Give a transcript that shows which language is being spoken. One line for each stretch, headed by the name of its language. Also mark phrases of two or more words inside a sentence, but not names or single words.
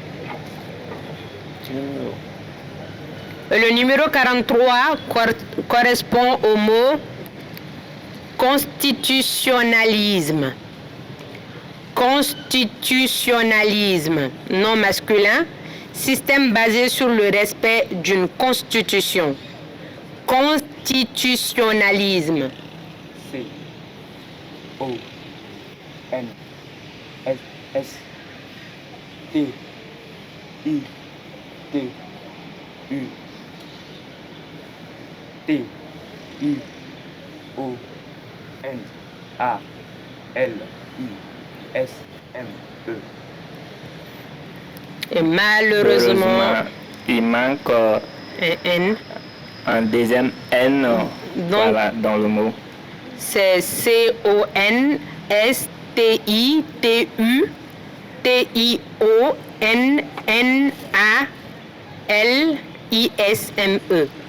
French: Le numéro 43 correspond au mot constitutionnalisme. Constitutionnalisme, nom masculin, système basé sur le respect d'une constitution. Constitutionnalisme. C O N S S T I T U T I O N A L I S M E. Et malheureusement, il manque un N. un deuxième N voilà, dans le mot. C'est CONSTITUIONNALISME.